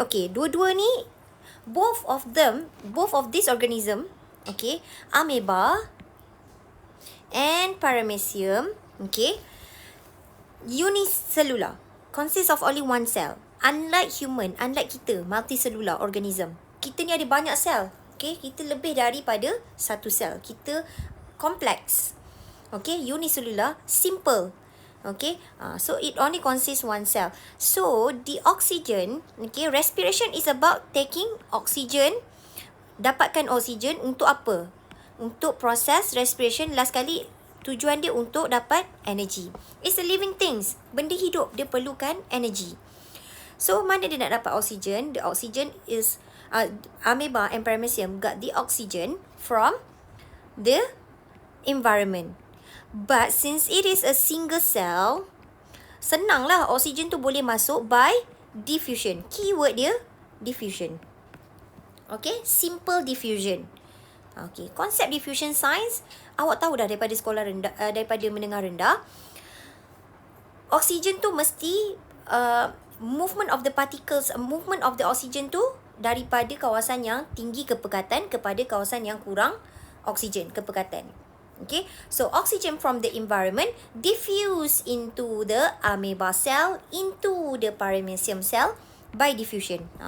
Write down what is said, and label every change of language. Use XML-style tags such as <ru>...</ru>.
<en>Okay,</en> <ms>dua-dua ni,</ms> <en>both of this organism, okay, amoeba and paramecium, okay, unicellular, consists of only one cell. Unlike human, unlike</en> <ms>kita,</ms> <en>multicellular organism.</en> <ms>Kita ni ada banyak sel. Okay, kita lebih daripada satu sel. Kita</ms> <en>complex. Okay, unicellular, simple. Okay, so it only consists one cell. So, the oxygen, okay, respiration is about taking oxygen,</en> <ms>dapatkan</ms> <en>oxygen</en> <ms>untuk apa? Untuk proses respiration,</ms> <en>last</en> <ms>kali tujuan dia untuk dapat energy.</ms> <en>It's a living things.</en> <ms>Benda hidup, dia perlukan energy. So, mana dia nak dapat oxygen?</ms> <en>The oxygen is, amoeba and paramecium got the oxygen from the environment.</en> <ms>But since it is a single cell, senanglah oksigen tu boleh masuk</ms> <en>by diffusion. Keyword</en> <ms>dia</ms> <en>diffusion. Okay, simple diffusion.</en> <ms>Okay, konsep diffusion science awak tahu dah daripada sekolah rendah, daripada menengah rendah. Oksigen tu mesti</ms> <en>movement of the particles, movement of the oxygen</en> <ms>tu daripada kawasan yang tinggi kepekatan kepada kawasan yang kurang oksigen kepekatan.</ms> <en>Okay, so oxygen from the environment diffuse into the amoeba cell, into the paramecium cell by diffusion.</en>